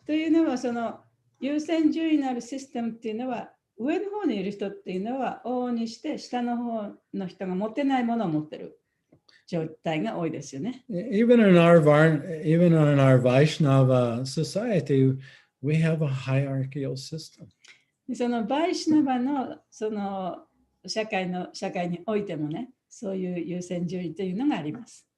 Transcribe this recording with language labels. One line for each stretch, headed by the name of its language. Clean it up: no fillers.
Japanese: というのは、その優先順位のあるシステムっていうのは、上の方にいる人っていうのは、往々にして下の方の人が持ってないものを持ってる状態が多いですよね。
English: Even in our Vaishnava society, we have a hierarchical system.
Japanese: そのバイシナバのその社会においてもね、そういう優先順位というのがあります。